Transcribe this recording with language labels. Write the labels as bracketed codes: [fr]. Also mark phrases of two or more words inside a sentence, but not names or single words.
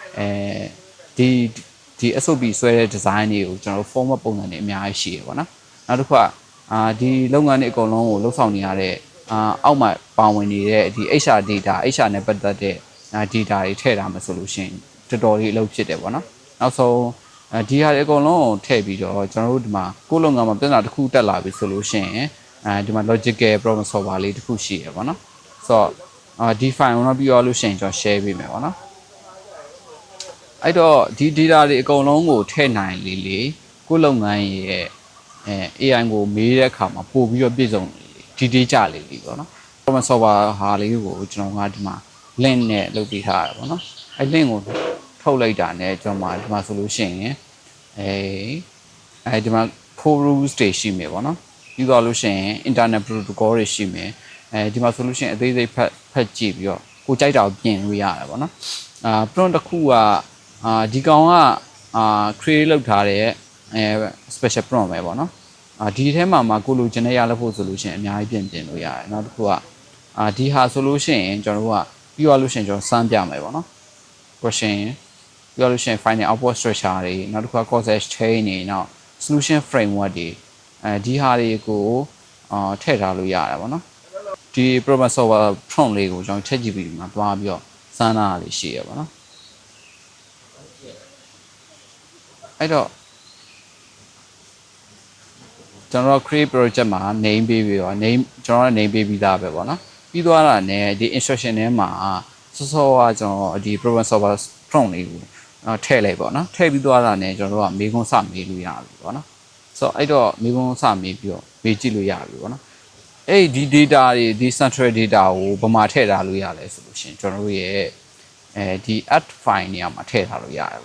[my] ဒီ SOP ဆွဲတဲ့ design တွေကိုကျွန်တော်တို့ format ပုံစံတွေအများကြီးရှိရပေါ့နော်နောက်တစ်ခုကဒီလုပ်ငန်းတွေအကုန်လုံးကိုလှုပ်ဆောင်နေရတဲ့အောက်မှာပါဝင်နေတဲ့ဒီ [en] HR data [my] HR နဲ့ပတ်သက်တဲ့ data တွေထည့်ထားမှာဆိုလို့ရှိရင်တော်တော်လေးအလုပ်ဖြစ်တယ်ပေါ့နော်နောက်ဆုံးဒီဟာတွေအကုန်လုံးကိုထည့်ပြီးတော့ကျွန်တော်တို့ဒီမှာကိုယ်လုပ်ငန်းမှာ ပြဿနာတစ်ခုတက်လာပြီဆိုလို့ရှိရင်ဒီမှာ [en] logical problem solver [my] လေးတစ်ခုရှိရပေါ့နော်ဆိုတော့ဒီ file ကိုတော့ပြီးတော့လို့ရှိရင်ကျွန်တော် share ပေးမယ်ပေါ့နော်အဲ့တော့ဒီ data တွေအကုန်လုံးကိုထည့်နိုင်လေကိုယ်လုပ်ငန်းရဲ့AI ကိုမေးတဲ့အခါမှာပို့ပြီးတော့ပြည့်စုံဒီဒေတာလေးပေါ့နော် [en] problem solver [my] ဟာလေးကိုကျွန်တော်ကဒီမှာ link နဲ့လုပ်ပေးထားရပါတော့အဲ့ link ကိုထုတ်လိုက်တာနဲ့ကျွန်တော်ဒီမှာဆိုလို့ရှိရင် ဒီမှာ [en] core rules [my] တွေရှိမယ်ပေါ့နော်ပြီးတော့လို့ရှိရင် [en] internet protocol [my] တွေရှိမယ်ဒီမှာဆိုလို့ရှိရင်အသေးစိတ်ဖတ်ကြည့်ပြီးတော့ကိုကြိုက်တာကိုပြင်လို့ ရတယ်ပေါ့နော်prompt တစ်ခုကဒီကောင်ကcreate လုပ်ထားတဲ့ [en] special prompt [my] ပဲပေါ့နော်ဒီထဲမှာကိုလိုချင်တဲ့ရလို့ ဖို့ဆိုလို့ရှိရင်အများကြီးပြင်လို့ရတယ်နောက်တစ်ခုကဒီဟာဆိုလို့ရှိရင်ကျွန်တော်တို့ကပြီးသွားလို့ရှိရင်ကျွန်တော်စမ်းပြမယ်ပေါ့နော် question ပြီးသွားလို့ရှိရင် [en] final output structure [my] တွေနောက်တစ်ခုက [en] concept chain [my] တွေနောက် [en] solution framework [my] တွေဒီဟာတွေကိုထည့်ထားလို့ရတယ်ပေါ့နော်ဒီ [en] problem solver prompt [my] လေးကိုကျွန်တော် ChatGPT မှာတွားပြီးတော့စမ်းတာလေးရှိရပါတော့ အဲ့တော့ကျွန်တော် [en] create project [my] မှာ name ပေးပြီးတော့ name ကျွန်တော် name ပေးပြီးသားပဲပေါ့နော်ပြီး သွားတာနဲ့ဒီ instruction ထဲမှာစောစောကကျွန်တော်ဒီ [en] problem solver prompt [my] လေးကိုထည့်လိုက်ပေါ့နော်ထည့်ပြီးသွားတာနဲ့ကျွန်တော်တို့ကမေးခွန်းစမေးလို့ရပြီပေါ့နော်ဆိုတော့အဲ့တော့မေးခွန်းစမေးပြီးတော့မေးကြည့်လို့ရပြီပေါ့နော်အဲ့ဒီ data တွေဒီ [en] central data [my] ကိုဘာမှထည့်ထားလို့ရလဲဆိုလို့ရှိရင်ကျွန်တော်တို့ရဲ့ဒီ [en] add file [my] နေရာမှာထည့်ထားလို့ရတယ်